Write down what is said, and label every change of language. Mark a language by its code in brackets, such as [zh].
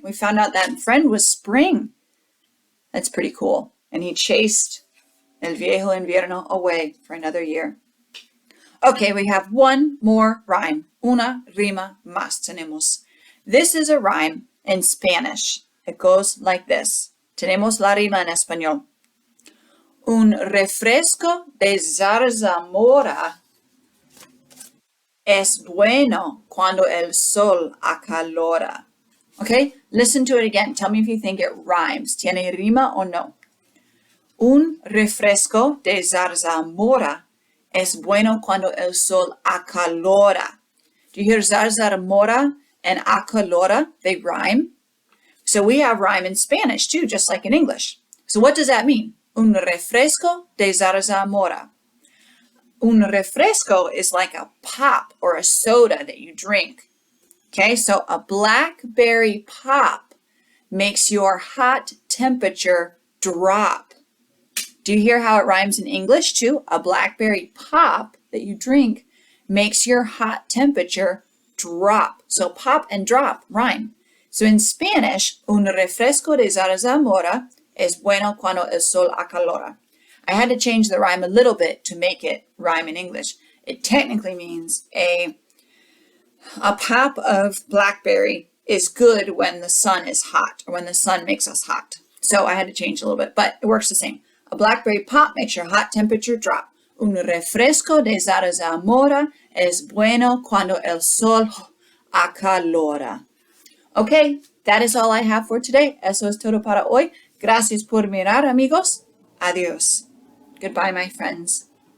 [en] We found out that friend was spring. That's pretty cool. And he chased [es] El viejo invierno [en] away for another year. Okay, we have one more rhyme. [es] Una rima más tenemos. [en] This is a rhyme in Spanish. It goes like this. [es] Tenemos la rima en español. Un refresco de zarzamora es bueno cuando el sol acalora. [en] Okay, listen to it again. Tell me if you think it rhymes. [es] ¿Tiene rima o no? Un refresco de zarzamora es bueno cuando el sol acalora. [en] Do you hear zarzamora and acalora? They rhyme. So we have rhyme in Spanish too, just like in English. So what does that mean? [es] Un refresco de zarzamora. Un refresco [en] is like a pop or a soda that you drink. Okay, so a blackberry pop makes your hot temperature drop. Do you hear how it rhymes in English too? A blackberry pop that you drink makes your hot temperature drop. So pop and drop rhyme. So in Spanish, [es] un refresco de zarzamora es bueno cuando el sol acalora. [en] I had to change the rhyme a little bit to make it rhyme in English. It technically means a pop of blackberry is good when the sun is hot or when the sun makes us hot. So I had to change a little bit, but it works the same. A blackberry pop makes your hot temperature drop. [es] Un refresco de zarzamora es bueno cuando el sol acalora. [en] Okay, that is all I have for today. [es] Eso es todo para hoy. Gracias por mirar, amigos. Adios. [en] Goodbye, my friends.